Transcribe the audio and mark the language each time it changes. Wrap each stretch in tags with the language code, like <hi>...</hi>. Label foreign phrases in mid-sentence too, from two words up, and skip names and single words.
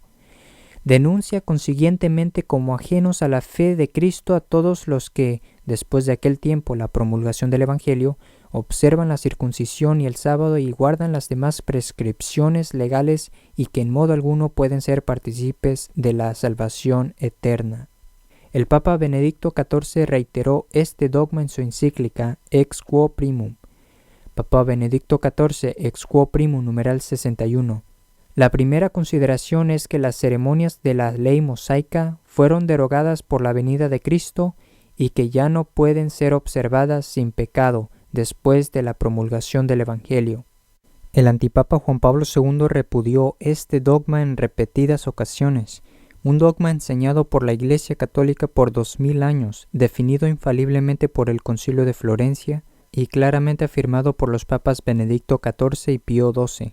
<es>Denuncia consiguientemente como ajenos a la fe de Cristo a todos los que, después de aquel tiempo, la promulgación del Evangelio, observan la circuncisión y el sábado y guardan las demás prescripciones legales y que en modo alguno pueden ser partícipes de la salvación eterna. El Papa Benedicto XIV reiteró este dogma en su encíclica Ex Quo Primum. Papa Benedicto XIV, Ex Quo Primum, numeral 61. La primera consideración es que las ceremonias de la ley mosaica fueron derogadas por la venida de Cristo y que ya no pueden ser observadas sin pecado después de la promulgación del Evangelio. El antipapa Juan Pablo II repudió este dogma en repetidas ocasiones, un dogma enseñado por la Iglesia Católica por 2000 años, definido infaliblemente por el Concilio de Florencia y claramente afirmado por los papas Benedicto XIV y Pío XII.</es>